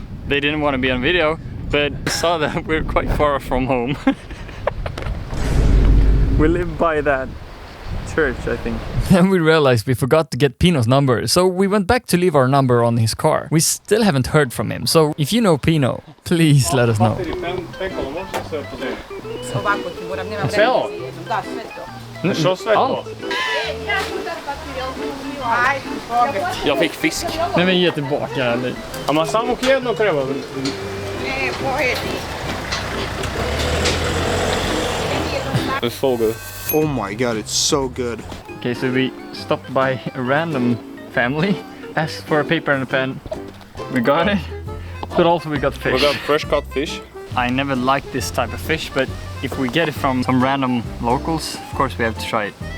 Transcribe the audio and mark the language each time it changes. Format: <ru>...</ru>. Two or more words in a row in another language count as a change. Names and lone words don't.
<en>They didn't want to be on video, but saw that we're quite far from home. We live by that church, I think. Then we realized we forgot to get Pino's number, so we went back to leave our number on his car. We still haven't heard from him, so if you know Pino, please let us know.</en> <sr>Ovako ti moram, nemam Sve ovo? vremena. Da, sve to. Što sve to?</sr> <sv>Jag fick fisk. Nej men ge tillbaka eller?</sv> <sr>A ma samo jedno treba. Ne, pojedi.</sr> <en>It's so good. Oh my god, it's so good. Okay, so we stopped by a random family, asked for a paper and a pen. We got it, but also we got fish. We got fresh cut fish. I never liked this type of fish, but if we get it from some random locals, of course we have to try it.</en>